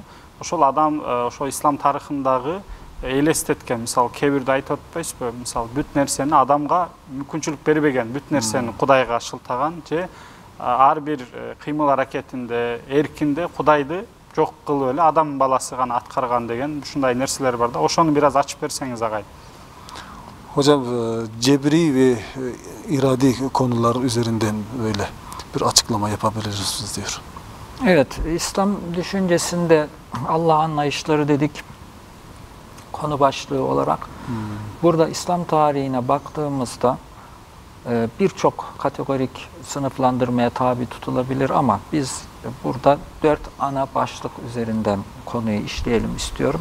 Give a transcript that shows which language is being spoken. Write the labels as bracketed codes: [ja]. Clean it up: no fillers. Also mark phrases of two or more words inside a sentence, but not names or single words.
[ky] Ошол адам ошо ислам тарыхындагы элестеткен, мисалы кебирде айтып өтпөйсүзбү? Мисалы бүт нерсени адамга мүмкүнчүлүк бербеген, бүт нерсени Кудайга шылтаган же ар бир кыймыл аракетинде, эркинде Кудайды жок кылып эле адам баласы гана аткарган деген ушундай нерселер бар да. Ошону [tr] biraz açıp [ky] берсеңиz агай. [tr] Hocam cebri ve iradi konular üzerinden böyle bir açıklama yapabilir misiniz diyor. Evet, İslam düşüncesinde Allah anlayışları dedik konu başlığı olarak. Burada İslam tarihine baktığımızda birçok kategorik sınıflandırmaya tabi tutulabilir ama biz burada 4 ana başlık üzerinden konuyu işleyelim istiyorum.